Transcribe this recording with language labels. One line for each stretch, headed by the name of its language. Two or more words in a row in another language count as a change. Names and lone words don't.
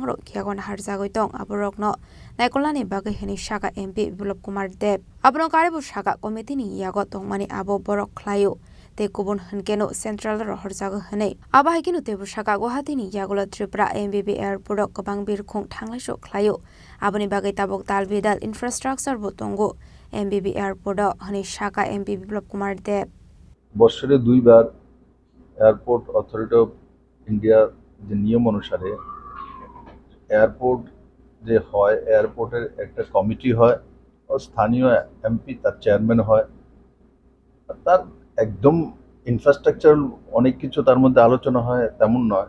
Kok Borok: ro kyagon harjagoi tong aborokno naikolani bagai hini Shaka MP Biplop Kumar Dev abro karibu Shaka committee ni yago tongmani abo borok khlayo te kubun hankeno central ro horjago hane aba haikinu tebu Shaka Guwahati ni yagola Tripura MBB Airport kabang birkhung thanglai shuk khlayo aboni bagai tabok dalbidal infrastructure botongo MBB Airport hani Shaka MP Biplop Kumar Dev
Bangla: বছরে দুইবার এয়ারপোর্ট অথরিটি অফ ইন্ডিয়া যে নিয়ম অনুসারে এয়ারপোর্ট যে হয় এয়ারপোর্টের একটা কমিটি হয় ও স্থানীয় এমপি তার চেয়ারম্যান হয়, তার একদম ইনফ্রাস্ট্রাকচার অনেক কিছু তার মধ্যে আলোচনা হয় তেমন নয়।